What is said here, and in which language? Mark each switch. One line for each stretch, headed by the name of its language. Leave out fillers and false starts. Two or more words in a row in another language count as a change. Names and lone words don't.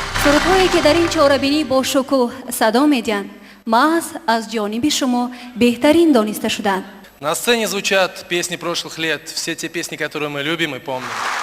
Tajik: сурудҳое ки дар ин чорабинӣ бо шукӯҳ садо медиҳанд маҳз аз ҷониби шумо беҳтарин дониста шудаанд.
Russian: На сцене звучат песни прошлых лет, все те песни, которые мы любим и помним.